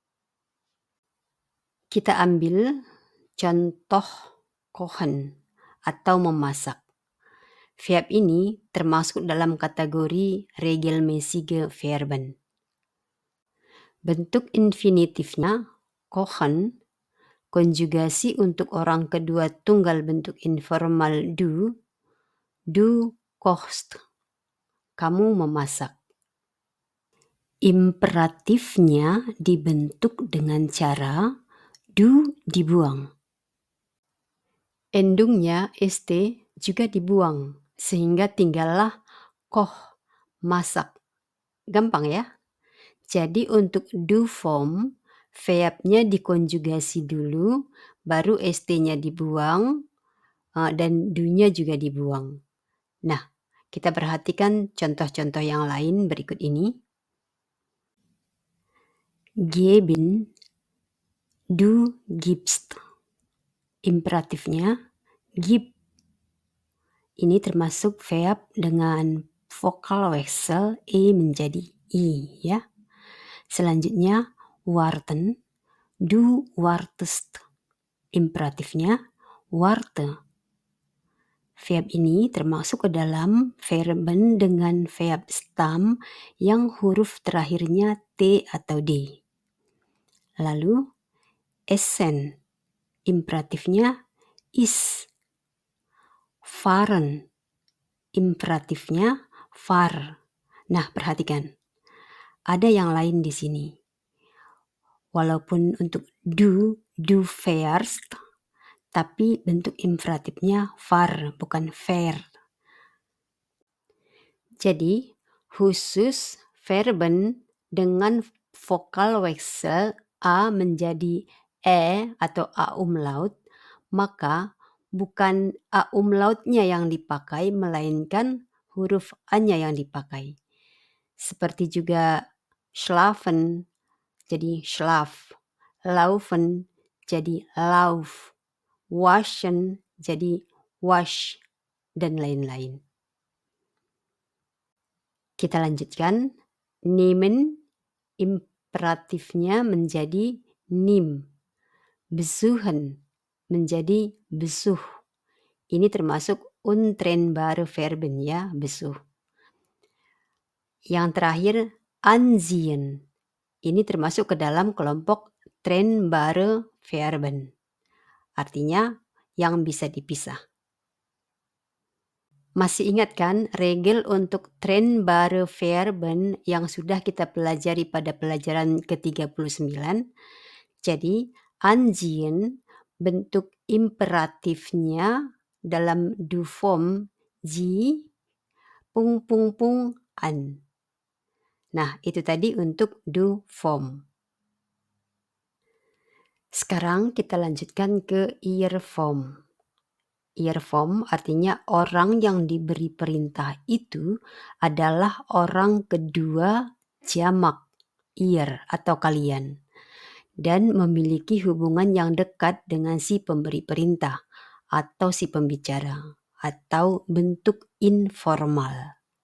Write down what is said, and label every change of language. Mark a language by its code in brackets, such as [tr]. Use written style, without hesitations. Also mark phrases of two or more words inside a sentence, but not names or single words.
[id] Kita ambil contoh kochen atau memasak. Verb ini termasuk dalam kategori [de] regelmäßige Verben. [id] Bentuk infinitifnya kochen, konjugasi untuk orang kedua tunggal bentuk informal [de] du kochst, [id] kamu memasak. Imperatifnya dibentuk dengan cara du dibuang. Endungnya st juga dibuang, sehingga tinggallah koch, masak. Gampang ya? Jadi untuk [de] du Form, [id] verbnya dikonjugasi dulu, baru st-nya dibuang, dan du-nya juga dibuang. Nah, kita perhatikan contoh-contoh yang lain berikut ini. [de] Geben, du gibst. [id] Imperatifnya gib. Ini termasuk verb dengan vokal wechsel e menjadi i ya. [de] Selanjutnya warten, du wartest. [id] Imperatifnya warte. Verb ini termasuk ke dalam verben dengan verb stam yang huruf terakhirnya t atau d. Lalu essen. Imperatifnya is. Fahren. Imperatifnya fahr. Nah, perhatikan. Ada yang lain di sini. Walaupun untuk [de] du fährst, [id] tapi bentuk imperatifnya fahr, bukan fair. Jadi, khusus verben dengan vokal wechsel a menjadi e atau a umlaut, maka bukan a umlautnya yang dipakai, melainkan huruf a-nya yang dipakai. Seperti juga schlafen jadi schlaf, laufen jadi lauf, waschen jadi wasch, dan lain-lain. Kita lanjutkan. Nehmen, imperatifnya menjadi nimm. Besuchen menjadi besuch. Ini termasuk [de] untrennbare Verben [id] ya, besuch. Yang terakhir ansehen. Ini termasuk ke dalam kelompok [de] trennbare Verben. [id] Artinya yang bisa dipisah. Masih ingat kan regel untuk [de] trennbare Verben [id] yang sudah kita pelajari pada pelajaran ke-39? Jadi ansehen bentuk imperatifnya dalam [de] du Form sie an. [id] Nah, itu tadi untuk [de] du Form. [id] Sekarang kita lanjutkan ke [de] ihr Form. Ihr Form [id] artinya orang yang diberi perintah itu adalah orang kedua jamak, ihr atau kalian, dan memiliki hubungan yang dekat dengan si pemberi perintah atau si pembicara, atau bentuk informal.